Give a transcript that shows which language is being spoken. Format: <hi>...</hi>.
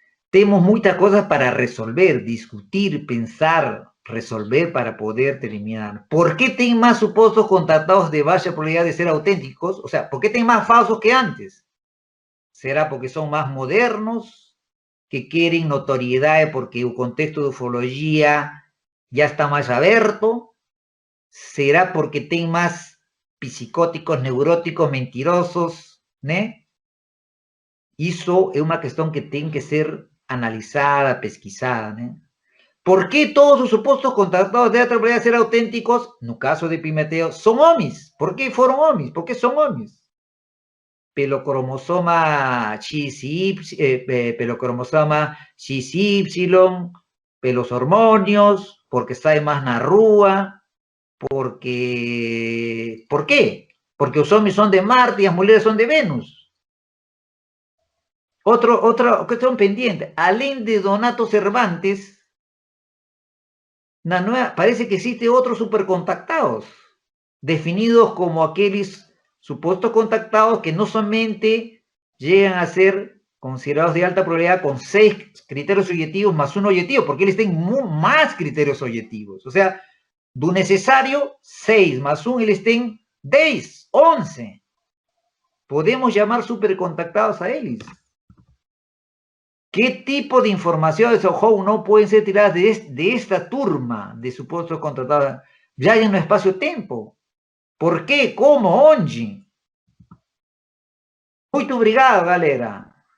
<pt>Temos muita coisa para resolver, discutir, pensar, resolver para poder terminar. ¿Por qué tem mais supostos contactados de baixa probabilidade de ser autênticos?</pt> <es>O sea,</es> <pt>¿por qué tem mais falsos que antes? Será porque são mais modernos, que querem notoriedade porque o contexto de ufologia já está mais aberto? Será porque tem más psicóticos, neuróticos, mentirosos, né? Isso é uma questão que tem que ser analisada, pesquisada, né? ¿Por que todos os supostos contactados de alta probabilidade de ser autênticos, no caso de Epimeteu, são homens? ¿Por que foram homens? ¿Por que são homens? Pelo cromosoma XY, pelos hormônios, porque sai mais na rua, porque...</pt> <es>¿Por qué? Porque los hombres son de Marte y las mujeres son de Venus. Otra cuestión pendiente.</es> <pt>Além de</pt> <es>Donato Cervantes, parece que existe otros supercontactados, definidos como aquellos supuestos contactados que no solamente llegan a ser considerados de alta probabilidad con 6 criterios objetivos más 1 objetivo, porque ellos tienen más criterios objetivos. O sea,</es> <pt>do necessário, 6, más 1, eles têm 10, 11. Podemos chamar supercontactados a eles. Que tipo de informações ou não podem ser tiradas de esta turma de supostos contratados? Já no espaço-tempo? Por quê? Como? Onde? Muito obrigado, galera.</pt>